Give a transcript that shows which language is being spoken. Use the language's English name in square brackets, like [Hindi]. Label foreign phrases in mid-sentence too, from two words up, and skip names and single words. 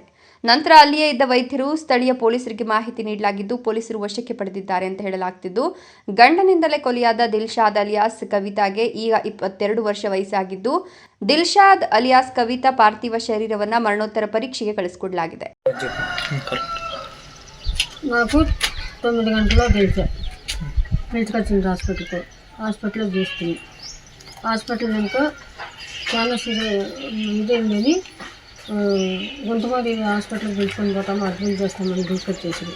[Kannada] ನಂತರ ಅಲ್ಲಿಯೇ ಇದ್ದ ವೈದ್ಯರು ಸ್ಥಳೀಯ ಪೊಲೀಸರಿಗೆ ಮಾಹಿತಿ ನೀಡಲಾಗಿದ್ದು ಪೊಲೀಸರು ವಶಕ್ಕೆ ಪಡೆದಿದ್ದಾರೆ ಅಂತ ಹೇಳಲಾಗ್ತಿದ್ದು, ಗಂಡನಿಂದಲೇ ಕೊಲೆಯಾದ ದಿಲ್ಶಾದ್ ಅಲಿಯಾಸ್ ಕವಿತಾಗೆ ಈಗ 22 ವರ್ಷ ವಯಸ್ಸಾಗಿದ್ದು, ದಿಲ್ಶಾದ್ ಅಲಿಯಾಸ್ ಕವಿತಾ ಪಾರ್ಥಿವ ಶರೀರವನ್ನ ಮರಣೋತ್ತರ ಪರೀಕ್ಷೆಗೆ ಕಳಿಸಿಕೊಡಲಾಗಿದೆ. [Telugu] నాకు 9 గంటల్లో తెలిసా పిలుచుకొచ్చింది హాస్పిటల్లో చూస్తుంది. హాస్పిటల్ ఇంకా చాలా ఇదేంటని గుంటమాది హాస్పిటల్కి పిలుచుకొని పోతాము, అడ్మిట్ చేస్తామని తీసుకొచ్చేసింది.